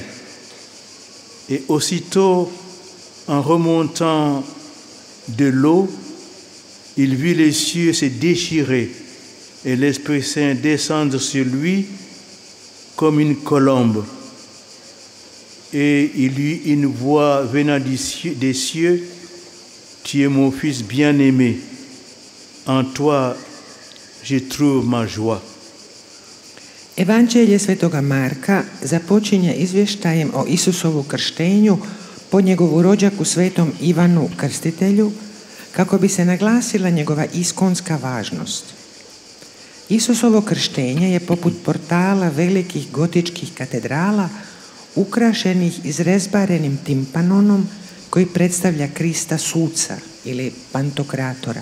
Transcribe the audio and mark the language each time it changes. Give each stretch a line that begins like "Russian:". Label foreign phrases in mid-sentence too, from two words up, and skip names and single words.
French: Et aussitôt, en remontant de l'eau, il vit les cieux se déchirer et l'Esprit Saint descendre sur lui comme une colombe. Et il eut une voix venant des cieux, « Tu es mon fils bien-aimé, en toi je trouve ma joie. »
Croatian: Evanđelje Svetoga Marka započinje izvještajem o Isusovu krštenju po njegovu rođaku Svetom Ivanu Krstitelju, kako bi se naglasila njegova iskonska važnost. Isusovo krštenje je poput portala velikih gotičkih katedrala ukrašenih izrezbarenim timpanonom koji predstavlja Krista suca ili pantokratora.